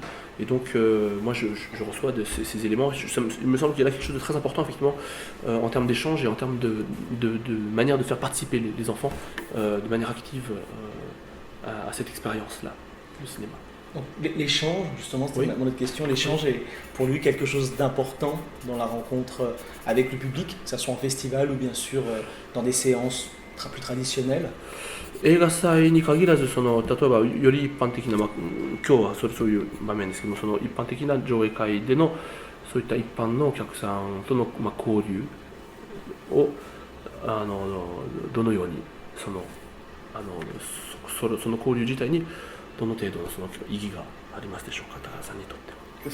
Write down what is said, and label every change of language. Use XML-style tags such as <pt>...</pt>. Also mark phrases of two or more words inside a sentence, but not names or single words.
<fr>Et donc moi je reçois ces éléments. Il me semble qu'il y a là quelque chose de très important effectivement en termes d'échange et en termes de manière de faire participer les enfants de manière active à cette expérience-là, le cinéma. Donc, l'échange, justement, c'était Oui. mon autre question. L'échange est pour lui quelque chose d'important dans la rencontre avec le public, que ce soit en festival ou bien sûr dans des séances plus traditionnelles.</fr> <ja>映画祭に限らず例えばより一般的な、今日はそういう場面ですけども、その一般的な上映会でのそういった一般のお客さんとの、交流をどのようにその交流自体にどの程度のその意義がありますでしょうか、高田さんにとっては。</ja>